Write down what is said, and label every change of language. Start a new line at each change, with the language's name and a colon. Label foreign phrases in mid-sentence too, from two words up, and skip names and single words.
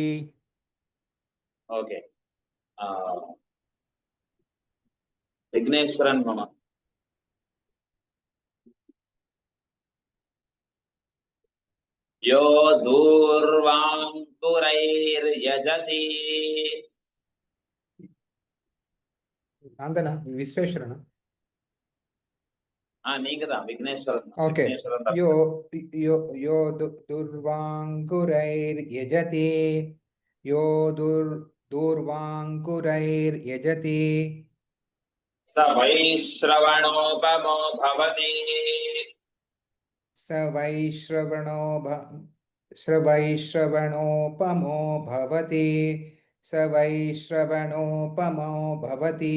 Sanskrit: ओके विघ्नेश्वरन् मम यो दूर्वाङ्कुरैर्यजति
Tamil: ஆந்தனா விஸ்வேஸ்வரனா நீங்க தான் விக்னேஸ்வரன் ஓகே விக்னேஸ்வரன் தான்.
Sanskrit: यो यो यो दूर्वाङ्कुरैर्यजति यो दूर्वाङ्कुरैर्यजति स वैश्रवणोपमो भवति स वैश्रवणोपमो भवति स वैश्रवणोपमो भवति